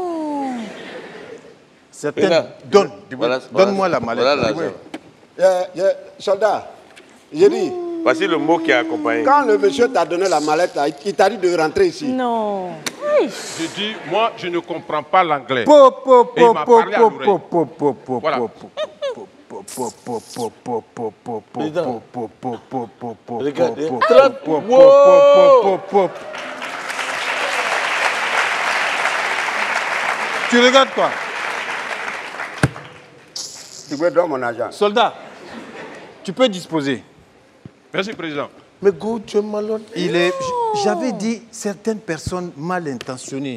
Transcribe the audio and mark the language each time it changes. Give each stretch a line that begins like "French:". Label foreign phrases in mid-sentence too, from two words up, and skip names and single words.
French: certaines. Regarde. Donne-moi la mallette. Voilà Oui. l'argent. soldat, j'ai dit, Voici le mot qui est accompagné. quand le monsieur t'a donné la mallette, là, il t'a dit de rentrer ici. Non. Aïe. Je dis, moi, je ne comprends pas l'anglais. Po, po, Et il po, m'a po, parlé à po, l'oreille. po, po, po, po, Voilà. po, po, po, po, po, po, po, po, po, po, Président. po, po, po, po, po, Regardez. po, 30. po, po, Wow. po, po, po. Tu regardes quoi? Digwe, donne mon argent. Soldat, tu peux disposer. Merci, président. Mais Gou, tu es malhonnête. J'avais dit certaines personnes mal intentionnées.